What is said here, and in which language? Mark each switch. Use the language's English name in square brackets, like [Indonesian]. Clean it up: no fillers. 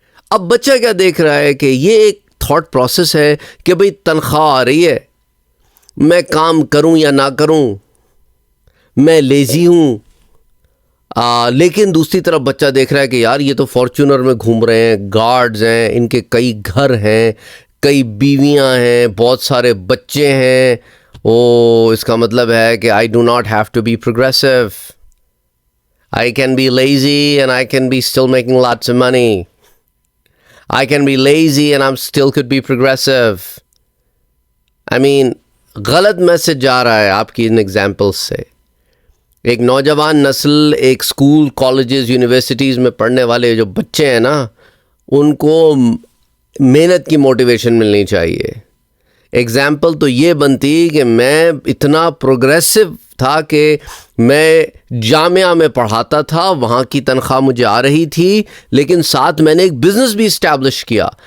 [Urdu] اب بچہ کیا دیکھ رہا ہے کہ یہ ایک تھاٹ پروسیس ہے کہ بھئی تنخواہ آ رہی ہے, میں کام کروں یا نہ کروں, میں لیزی ہوں. لیکن دوسری طرف بچہ دیکھ رہا ہے کہ یار یہ تو فارچونر میں گھوم رہے ہیں, گارڈز ہیں, ان کے کئی گھر ہیں, کئی بیویاں ہیں, بہت سارے بچے ہیں. اس کا مطلب ہے کہ [English] I do not have to be progressive. I can be lazy and I can be still making lots of money. I can be lazy and I'm still could be progressive. I mean, [Urdu] غلط message جا رہا ہے آپ کی ان examples سے. ایک نوجوان نسل, ایک اسکول, کالجز, یونیورسٹیز میں پڑھنے والے جو بچے ہیں نا, ان کو محنت کی موٹیویشن ملنی چاہیے. ایگزامپل تو یہ بنتی کہ میں اتنا پروگریسو تھا کہ میں جامعہ میں پڑھاتا تھا, وہاں کی تنخواہ مجھے آ رہی تھی, لیکن ساتھ میں نے ایک بزنس بھی اسٹیبلش کیا.